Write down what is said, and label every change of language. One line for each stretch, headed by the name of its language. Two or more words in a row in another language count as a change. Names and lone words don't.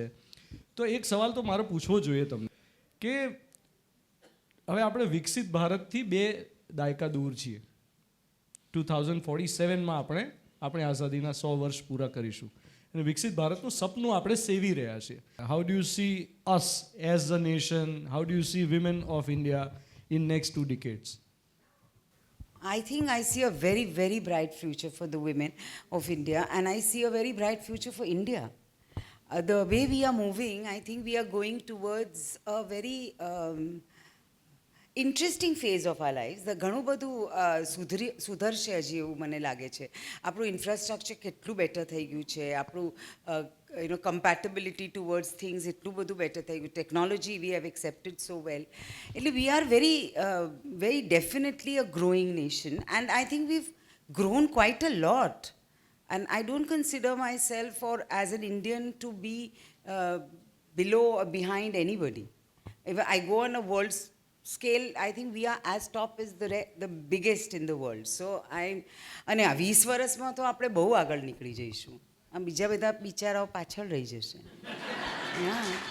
Gujarati: તો એક સવાલ તો મારે પૂછવો જોઈએ તમને કે હવે આપણે વિકસિત ભારતથી 2 દાયકા દૂર છીએ. 2047માં આપણે આઝાદીના 100 વર્ષ પૂરા કરીશું અને વિકસિત ભારતનું સપનું આપણે સેવી રહ્યા છીએ.
English: How do you see us as a nation? How do you see women of India in next 2 decades? I think I see a very, very bright future for the women of India, and I see a very bright future for India. The way we are moving, I think we are going towards a very interesting phase of our lives.
Gujarati: The ઘણું બધું સુધરશે હજી એવું મને લાગે છે. આપણું ઇન્ફ્રાસ્ટ્રક્ચર કેટલું બેટર થઈ ગયું છે, આપણું
English: compatibility towards things
Gujarati: એટલું બધું બેટર થઈ ગયું.
English: ટેકનોલોજી we have accepted so well. એટલે we are very, very definitely a growing nation, and I think we've grown quite a lot. And I don't consider myself or as an Indian to be below or behind anybody. If I go on a world scale, I think we are as top as the biggest in the world.
Gujarati: So અને આ 20 વર્ષમાં તો આપણે બહુ આગળ નીકળી જઈશું. આ બીજા બધા બિચારાઓ પાછળ રહી જશે. Yeah.